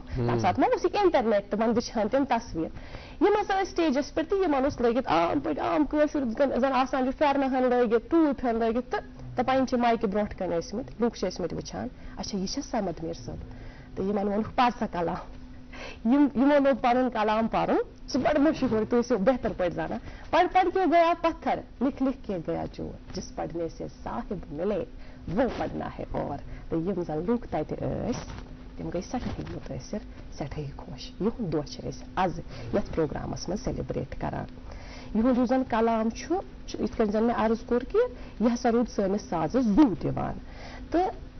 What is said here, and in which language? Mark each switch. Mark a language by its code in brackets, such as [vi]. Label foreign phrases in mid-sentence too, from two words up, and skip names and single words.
[ks] تمہِ ساتہٕ ما اوس یہِ انٹرنیٹ تِمن وٕچھان تِم تصویر یِم ہسا ٲسۍ سٹیجس پٮ۪ٹھ تہٕ یِمن اوس لٲگِتھ عام پٲٹھۍ عام کٲشُر زن آسان چھُ پھیرنہٕ ہن لٲگِتھ ٹوٗپۍ ہن لٲگِتھ تہٕ دپان یِم چھِ مایکہِ برونٛٹھ کنہِ ٲسمٕتۍ لُکھ چھِ ٲسمٕتۍ وٕچھان اچھا یہِ چھا سمد میٖر صٲب تہٕ یِمن ووٚنُکھ پر سا کلام یِمو لوگ پنُن کلام پرُن سُہ بڑٕ مشہوٗر تُہۍ ٲسِو بہتر پٲٹھۍ زانان [ur] پڑھ کے گیا پتھر لکھ لکھ کے گیا چور جس پڑھنے سے صاحب ملے وہ پڑھنا ہے [ks] اور تہٕ یِم زن لُکھ تتہِ ٲسۍ تِم گٔے سٮ۪ٹھاہٕے مُتٲثر سٮ۪ٹھاہٕے خۄش یِہُنٛد دۄہ چھِ أسۍ آز یتھ پروگرامس منٛز سیلبریٹ کران یِہُنٛد یُس زن کلام چھُ یِتھ کٔنۍ زن مےٚ عرض کوٚر کہِ یہِ ہسا روٗد سٲنِس سازس زوٗ دِوان تہٕ